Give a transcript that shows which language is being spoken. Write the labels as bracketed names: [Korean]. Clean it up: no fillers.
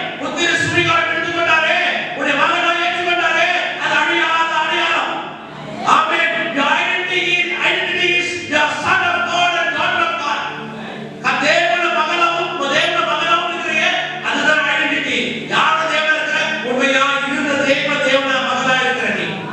[Tamil] புத்திர சுவிகாரம் எடுத்துக்கொண்டாரே, உன்னை மகனாய் ஏற்றுக்கொண்டாரே, அது அழியாத அடையாளம். ஆமென். [English] Your identity is your son of God and daughter of God. [Tamil] தேவன மகனாவும் மகனாவும் இருக்கிறீங்க. அதுதான் ஐடென்டிட்டி. யார தேவனா இருக்கிற? உண்மையா இருந்த தேவனா மகனா இருக்கிற நீ.